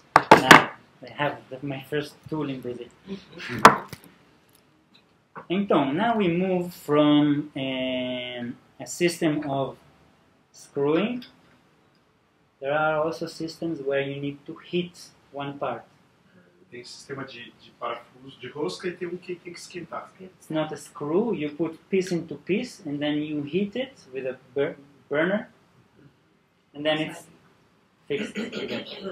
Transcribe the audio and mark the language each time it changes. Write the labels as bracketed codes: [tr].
[en] Now I have my first tool in Brazil. Então, now we move from a system of screwing. There are also systems where you need to hit one part. [pt] tem sistema de parafuso, de rosca e tem um que tem que esquentar. [en] It's not a screw. You put piece into piece and then you heat it with a burner, and then it's fixed again.